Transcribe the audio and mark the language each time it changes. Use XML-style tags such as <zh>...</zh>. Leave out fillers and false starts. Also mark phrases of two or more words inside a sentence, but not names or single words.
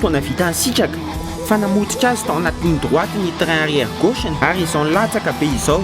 <mg>fotoana vita ny sitraka fa namototra azy tao anaty</mg> <fr>ligne droite</fr> <mg>ny</mg> <fr>train arrière gauche</fr> <mg>ary izao nilatsaka be izao.</mg>